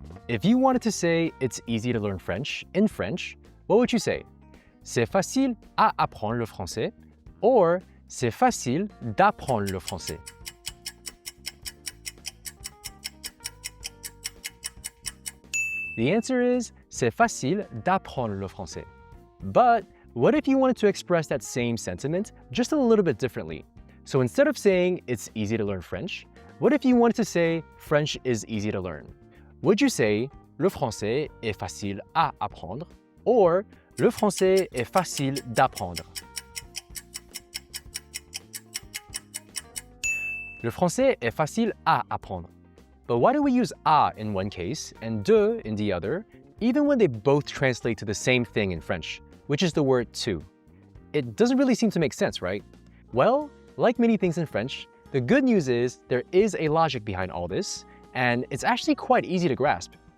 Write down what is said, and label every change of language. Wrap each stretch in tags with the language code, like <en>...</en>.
<en>If you wanted to say it's easy to learn French in French, what would you say?</en> <fr>C'est facile à apprendre le français or c'est facile d'apprendre le français.</fr> <en>The answer is</en> <fr>c'est facile d'apprendre le français.</fr> <en>But what if you wanted to express that same sentiment just a little bit differently? So instead of saying it's easy to learn French, what if you wanted to say French is easy to learn? Would you say</en> <fr>le français est facile à apprendre or le français est facile d'apprendre? Le français est facile à apprendre.</fr> <en>But why do we use à in one case and de in the other, even when they both translate to the same thing in French, which is the word to? It doesn't really seem to make sense, right? Well, like many things in French, the good news is there is a logic behind all this, and it's actually quite easy to grasp.</en>